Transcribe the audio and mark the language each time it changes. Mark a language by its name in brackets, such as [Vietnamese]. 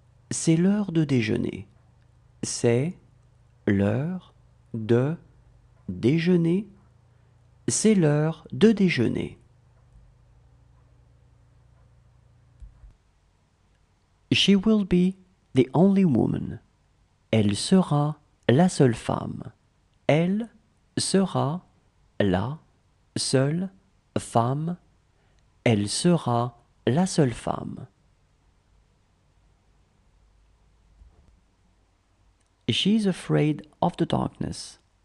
[French] C'est l'heure de déjeuner. C'est l'heure de déjeuner. C'est l'heure de déjeuner. [English] She will be the only woman. [French] Elle sera la seule femme. Elle sera la seule femme. Elle sera la seule femme. [English] She's afraid of the darkness.